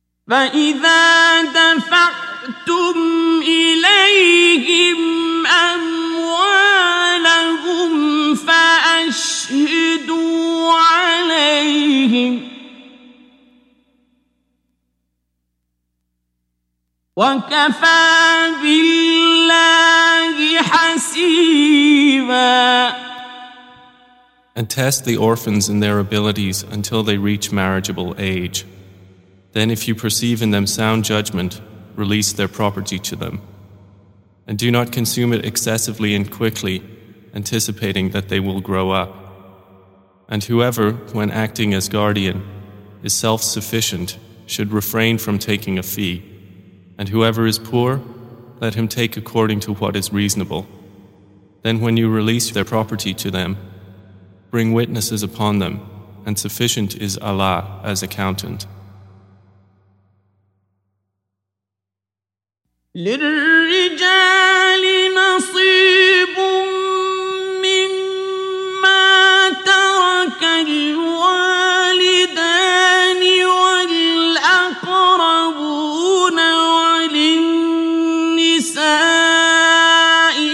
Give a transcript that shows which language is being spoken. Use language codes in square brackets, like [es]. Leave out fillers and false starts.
[ar] فَإِذَا دَفَعْتُمْ إليهم أموالهم فأشهدوا عليهم وكفى بالله حسيبا. [en] And test the orphans in their abilities until they reach marriageable age. Then if you perceive in them sound judgment, release their property to them. And do not consume it excessively and quickly, anticipating that they will grow up. And whoever, when acting as guardian, is self-sufficient, should refrain from taking a fee. And whoever is poor, let him take according to what is reasonable. Then when you release their property to them, bring witnesses upon them, and sufficient is Allah as accountant. [ar] للرجال نصيب مما ترك الوالدان والأقربون وللنساء